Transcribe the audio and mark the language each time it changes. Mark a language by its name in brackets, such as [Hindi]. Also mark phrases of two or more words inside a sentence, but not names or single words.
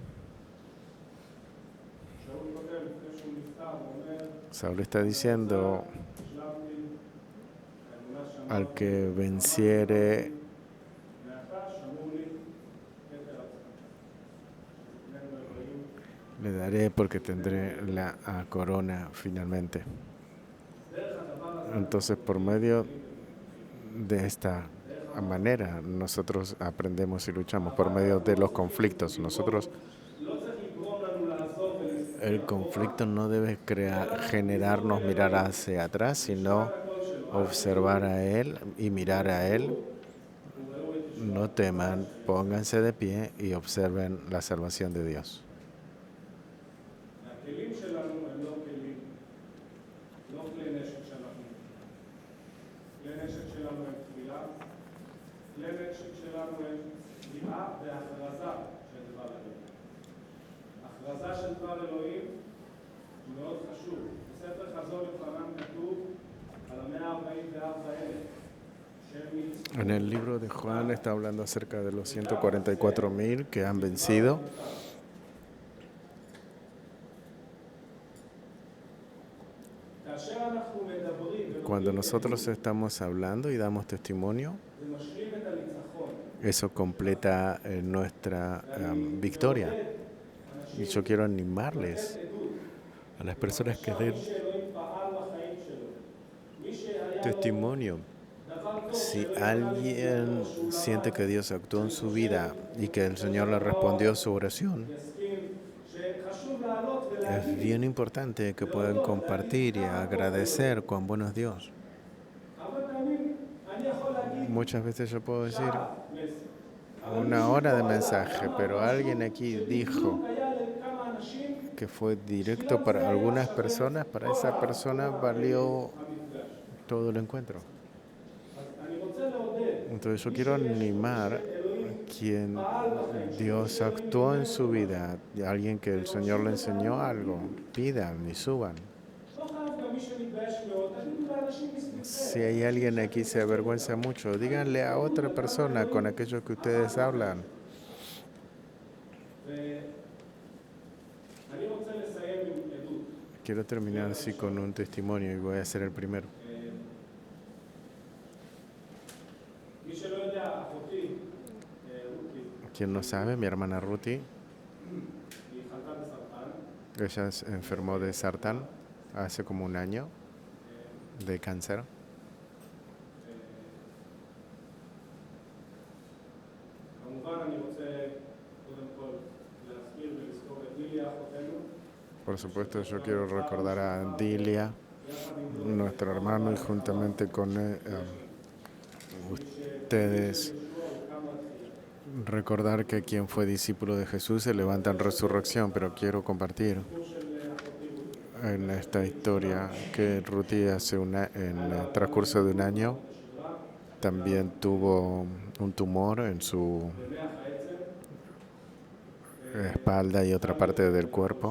[Hebrew] שאול כותב לפני שהוא נפטר, הוא אומר, [Spanish] Saúl está diciendo, [Hebrew] השלמתי האמונה שמרה [Spanish] al que venciere, [Hebrew] מעתה שמור לי כתר הצדקה. שתקננו אלוהים. [Spanish] le daré porque tendré la corona finalmente. [Hebrew] דרך הדבר הזה, [Spanish] Entonces, por medio de esta manera, nosotros aprendemos y luchamos por medio de los conflictos. Nosotros, [Hebrew] לא צריך לגרום לנו לעזוב ולהסתכל [Spanish] el conflicto no debe generarnos mirar hacia atrás, sino observar a Él y mirar a Él. No teman, pónganse de pie y observen la salvación de Dios. [Hebrew] הכלים שלנו הם לא כלים, לא כלי נשק שאנחנו. כלי נשק שלנו הם תפילה, כלי נשק שלנו הם קריאה והכרזה של דבר אלוהים. הכרזה של דבר אלוהים היא מאוד חשוב. בספר חזון יוחנן כתוב על 144,000 שהם ניצחו. [Spanish] En el libro de Juan está hablando acerca de los 144,000 que han vencido. [Hebrew] כאשר אנחנו מדברים [Spanish] Cuando nosotros estamos hablando y damos testimonio, [Hebrew] זה משלים את הניצחון. [Spanish] eso completa nuestra victoria. Y yo quiero animarles a las personas que den [Hebrew] שאלוהים פעל בחיים שלו. מי שהיה [Spanish] testimonio. [Hebrew] דבר טוב [Spanish] Si alguien siente que Dios actuó en su vida y que el Señor le respondió su oración, [Hebrew] יסכים שחשוב לעלות ולהגיד [Spanish] es bien importante que puedan compartir y agradecer cuán bueno es Dios. [Hebrew] הרבה פעמים אני יכול להגיד [Spanish] Muchas veces yo puedo decir [Hebrew] מסר. [Spanish] una hora de mensaje, pero alguien aquí dijo [Hebrew] היה לכמה אנשים [Spanish] que fue directo para algunas personas, para esa persona valió [Hebrew] המפגש. [Spanish] todo el encuentro. [Hebrew] אז אני רוצה לעודד [Spanish] Entonces yo quiero animar a quien Dios actuó en su vida, y alguien que el Señor le enseñó algo, pidan y suban. [Hebrew] לא חייב גם מי שמתבייש מאוד, תגידו לאנשים מסביבכם. [Spanish] Si hay alguien aquí que se avergüenza mucho, díganle a otra persona con aquellos que ustedes hablan. [Hebrew] ואני רוצה לסיים עם עדות. [Spanish] Quiero terminar así con un testimonio y voy a ser el primero. [Hebrew] מי שלא יודע, אחותי [Spanish] ¿Quién no sabe? Mi hermana Ruti, [Hebrew] היא חלתה בסרטן, [Spanish] ella se enfermó de sartán hace como un año, de cáncer. [Hebrew] כמובן אני רוצה קודם כל להזכיר ולזכור את דיליה אחותנו, [Spanish] Por supuesto, yo quiero recordar a Dilia, nuestro hermano, y juntamente con ustedes recordar que quien fue discípulo de Jesús se levanta en resurrección, pero quiero compartir en esta historia que Ruti en el transcurso de un año también tuvo un tumor en su espalda y otra parte del cuerpo.